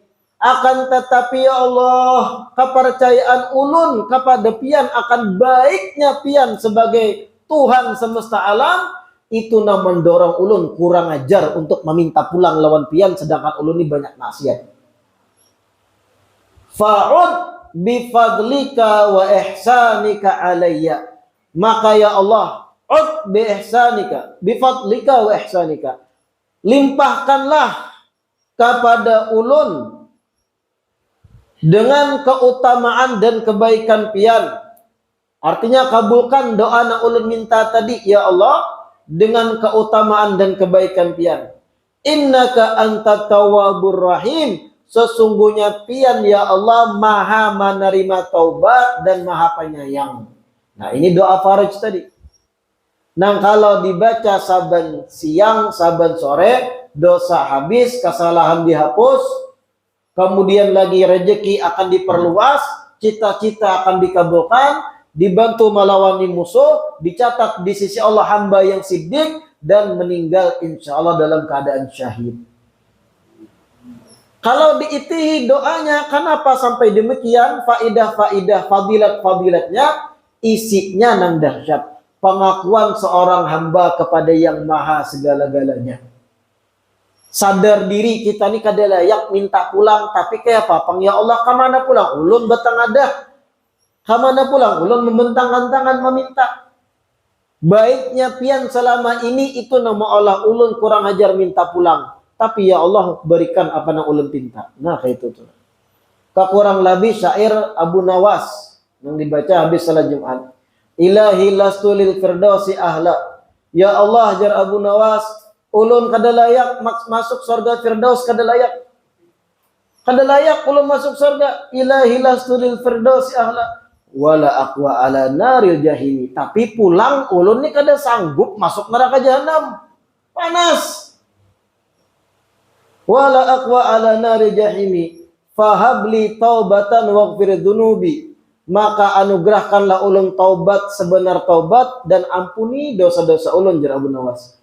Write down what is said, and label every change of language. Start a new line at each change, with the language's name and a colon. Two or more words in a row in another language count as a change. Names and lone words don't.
Banjar: Akan tetapi
Arabic: يا الله,
Banjar: kepercayaan ulun kepada pian akan baiknya pian sebagai Tuhan semesta alam, itu na mendorong ulun kurang ajar untuk meminta pulang lawan pian, sedangkan ulun ini banyak maksiat.
Arabic: فعد بفضلك وإحسانك علي. Maka يا الله، عد بإحسانك، بفضلك وإحسانك.
Banjar: Limpahkanlah kepada ulun dengan keutamaan dan kebaikan pian. Artinya kabulkan doa na ulun minta tadi,
Arabic: يا الله,
Banjar: dengan keutamaan dan kebaikan pian.
Arabic: إنك أنت التواب الرحيم.
Banjar: Sesungguhnya pian
Arabic: يا الله
Banjar: maha menerima taubat dan maha penyayang. Nah, ini doa faraj tadi. Nah, kalau dibaca saban siang, saban sore, dosa habis, kesalahan dihapus, kemudian lagi rezeki akan diperluas, cita-cita akan dikabulkan, dibantu melawan musuh, dicatat di sisi Allah hamba yang siddiq, dan meninggal
Arabic: إن شاء الله
Banjar: dalam keadaan syahid. Kalau diitihi doanya, kenapa sampai demikian? Faidah-faidah, fadilat-fadilatnya, isinya nang dahsyat. Pengakuan seorang hamba kepada yang maha segala-galanya. Sadar diri kita ni kada layak minta pulang, tapi kayak apa? Pang
Arabic: يا الله,
Banjar: kemana pulang? Ulun batang ada. Kemana pulang? Ulun membentangkan tangan meminta. Baiknya pian selama ini itu nama Allah, ulun kurang ajar minta pulang. Tapi
Arabic: يا الله
Banjar: berikan apa yang ulun pinta. Nah kayak itu tuh. Kurang lebih syair Abu Nawas yang dibaca habis salat Jumat.
Arabic: إلهي لست للفردوس أهلا. يا الله
Banjar: jar Abu Nawas, ulun kada layak masuk surga firdaus, kada layak. Kada layak ulun masuk surga.
Arabic: إلهي لست للفردوس أهلا. ولا أقوى على نار الجحيم.
Banjar: Tapi pulang ulun ni kada sanggup masuk neraka jahanam. Panas.
Arabic: ولا أقوى على نار الجحيم. فهب لي توبة واغفر ذنوبي.
Banjar: Maka anugerahkanlah ulun taubat sebenar taubat dan ampuni dosa-dosa ulun jar Abu Nawas.